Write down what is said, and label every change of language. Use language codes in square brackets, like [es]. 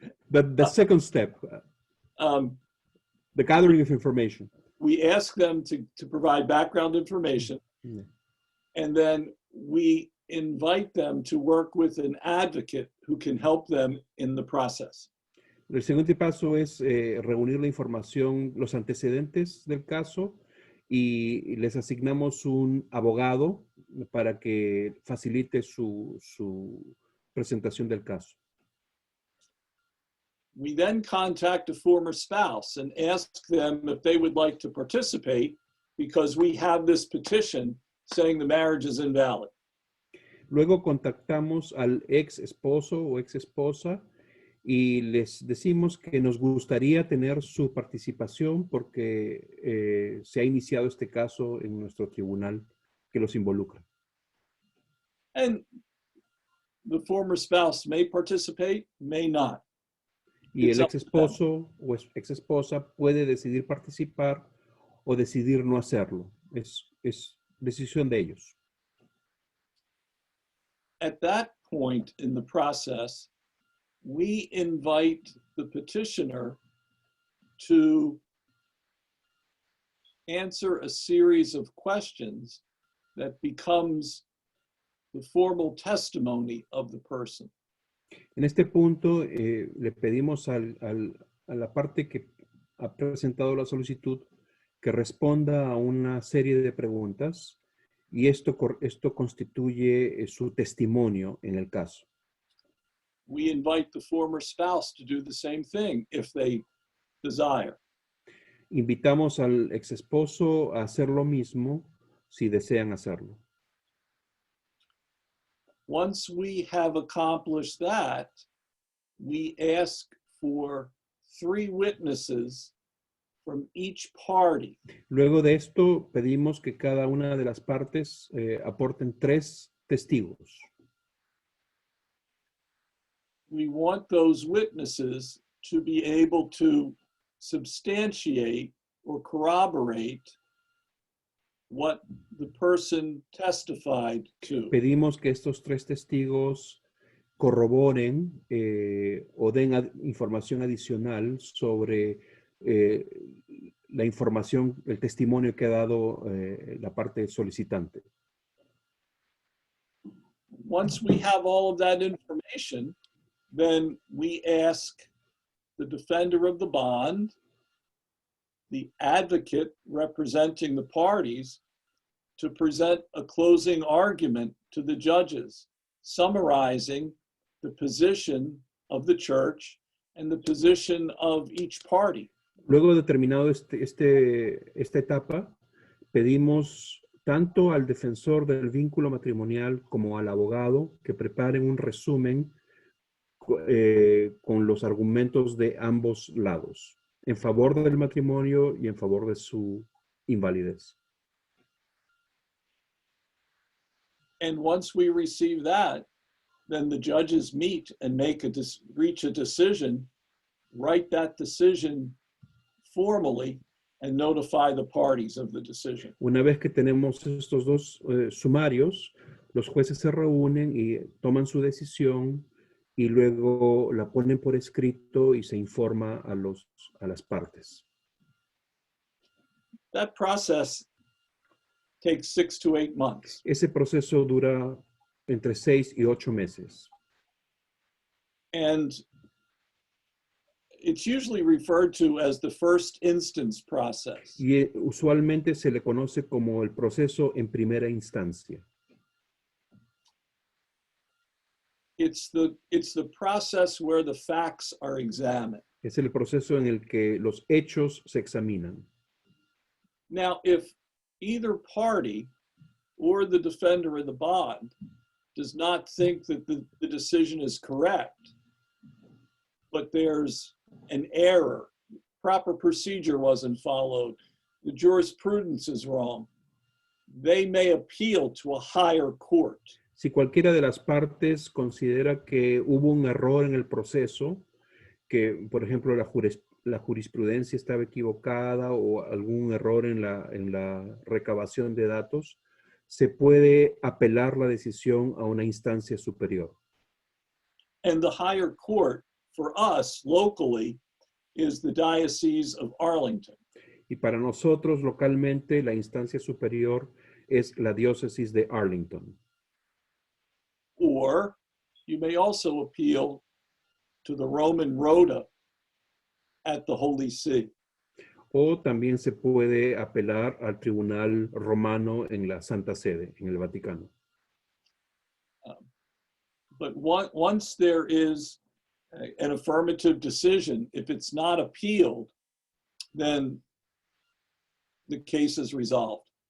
[en] The second step, the gathering of information. We ask them to provide background information, and then we invite them to work with an advocate who can help them in the process. [es] El siguiente paso es reunir la información, los antecedentes del caso, y les asignamos un abogado para que facilite su presentación del caso. [en] We then contact a former spouse and ask them if they would like to participate because we have this petition saying the marriage is invalid. [es] Luego contactamos al ex esposo o ex esposa y les decimos que nos gustaría tener su participación porque se ha iniciado este caso en nuestro tribunal que los involucra. [en] And the former spouse may participate, may not. [es] Y el ex esposo o ex esposa puede decidir participar o decidir no hacerlo. Es decisión de ellos. [en] At that point in the process, we invite the petitioner to answer a series of questions that becomes the formal testimony of the person. [es] En este punto, le pedimos a la parte que ha presentado la solicitud que responda a una serie de preguntas y esto constituye su testimonio en el caso. [en] We invite the former spouse to do the same thing if they desire. [es] Invitamos al ex esposo a hacer lo mismo si desean hacerlo. [en] Once we have accomplished that, we ask for 3 witnesses from each party. [es] Luego de esto, pedimos que cada una de las partes aporten 3 testigos. [en] We want those witnesses to be able to substantiate or corroborate what the person testified to. [es] Pedimos que estos 3 testigos corroboren o den información adicional sobre la información, el testimonio que ha dado la parte solicitante. [en] Once we have all of that information, then we ask the defender of the bond, the advocate representing the parties, to present a closing argument to the judges, summarizing the position of the church and the position of each party. [es] Luego de terminado esta etapa, pedimos tanto al defensor del vínculo matrimonial como al abogado que preparen un resumen con los argumentos de ambos lados, en favor del matrimonio y en favor de su invalidez. [en] And once we receive that, then the judges meet and reach a decision, write that decision formally, and notify the parties of the decision. [es] Una vez que tenemos estos dos sumarios, los jueces se reúnen y toman su decisión y luego la ponen por escrito y se informa a las partes. [en] That process takes 6 to 8 months. [es] Ese proceso dura entre 6 y 8 meses. [en] And it's usually referred to as the first instance process. [es] Y usualmente se le conoce como el proceso en primera instancia. [en] It's the process where the facts are examined. [es] Es el proceso en el que los hechos se examinan. [en] Now, if either party or the defender in the bond does not think that the decision is correct, but there's an error, proper procedure wasn't followed, the jurisprudence is wrong, they may appeal to a higher court. [es] Si cualquiera de las partes considera que hubo un error en el proceso, que por ejemplo la jurisprudencia estaba equivocada o algún error en la recabación de datos, se puede apelar la decisión a una instancia superior. [en] And the higher court for us locally is the Diocese of Arlington. [es] Y para nosotros localmente la instancia superior es la diócesis de Arlington. [en] Or you may also appeal to the Roman Rota at the Holy See. [es] O también se puede apelar al Tribunal Romano en la Santa Sede, en el Vaticano. [en] But once there is an affirmative decision, if it's not appealed, then the case is resolved.